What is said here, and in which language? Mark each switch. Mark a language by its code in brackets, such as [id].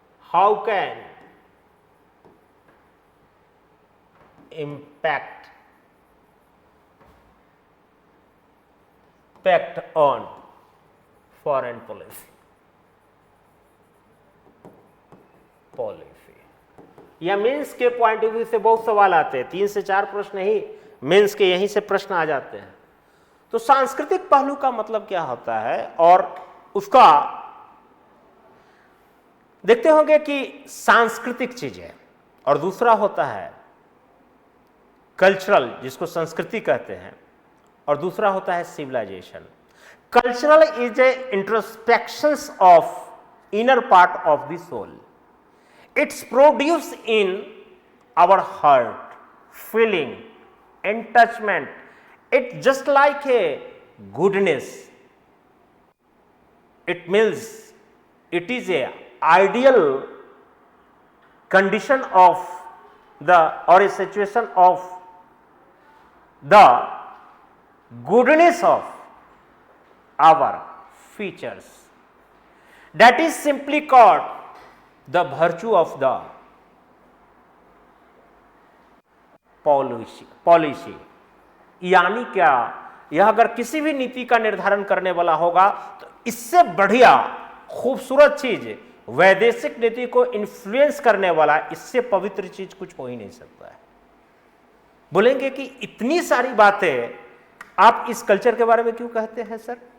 [en] how can impact on foreign policy। [hi] या mains के point of view से बहुत सवाल आते हैं, 3 से 4 प्रश्न ही मेंस के यहीं से प्रश्न आ जाते हैं। तो सांस्कृतिक पहलू का मतलब क्या होता है, और उसका देखते होंगे कि सांस्कृतिक चीजें, और दूसरा होता है कल्चरल, जिसको संस्कृति कहते हैं, और दूसरा होता है civilisation. [en] Cultural is a introspections of inner part of the soul. It's produce in our heart, feeling, attachment. It's just like a goodness. It means it is a ideal condition of or a situation of the goodness of our features. That is simply called the virtue of the policy. [hi] यानी क्या, यह अगर किसी भी नीति का निर्धारण करने वाला होगा तो इससे बढ़िया खूबसूरत चीज, वैदेशिक नीति को इन्फ्लुएंस करने वाला, इससे पवित्र चीज कुछ हो ही नहीं सकता है। बोलेंगे कि इतनी सारी बातें आप इस कल्चर के बारे में क्यों कहते हैं सर?